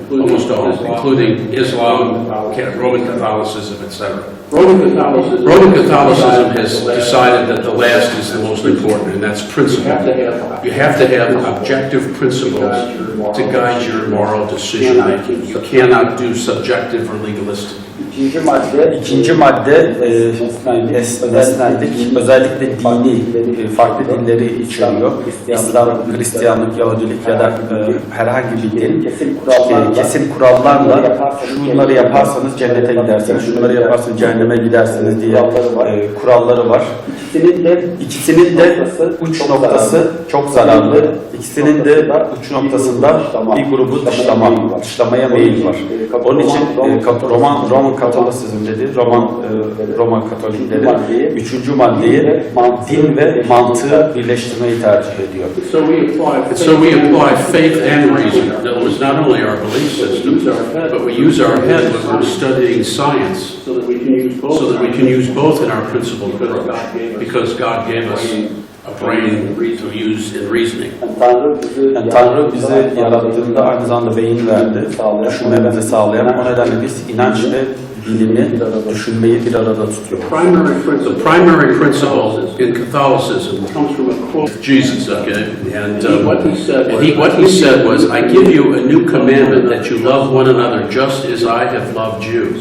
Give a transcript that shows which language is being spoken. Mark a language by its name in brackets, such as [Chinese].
[English] Almost all, including Islam, Roman Catholicism, etc. Roman Catholicism has decided that the last is the most important, and that's principle. You have to have objective principles to guide your moral decision making. You cannot do subjective or legalistic. [Turkish] İkinci madde nesnellik, özellikle dini, farklı dinleri içeriyor. İslam, Hristiyanlık, Yahudilik ya da herhangi bir din kesin kurallarla şunları yaparsanız cennete gidersiniz, şunları yaparsanız cehenneme gidersiniz diye kuralları var. İkisinin de uç noktası çok zararlı. İkisinin de uç noktasında bir grubu dışlamaya meyil var. Onun için Roman Katolisizm dedi, Roman Katolikleri üçüncü maddeyi din ve mantığı birleştirmeyi tercih ediyor. [English] So we apply faith and reason. In other words, not only our belief systems, but we use our head when we're studying science, so that we can use both in our principled approach, because God gave us a brain to use in reasoning. [Turkish] Yani Tanrı bize yarattığında aynı zamanda beyin verdi, düşünmemizi sağlayan. O nedenle biz inanç ve bilimi, düşünmeyi bir arada tutuyor. [English] The primary principle in Catholicism comes from a quote of Jesus, okay? And what he said was, I give you a new commandment that you love one another just as I have loved you.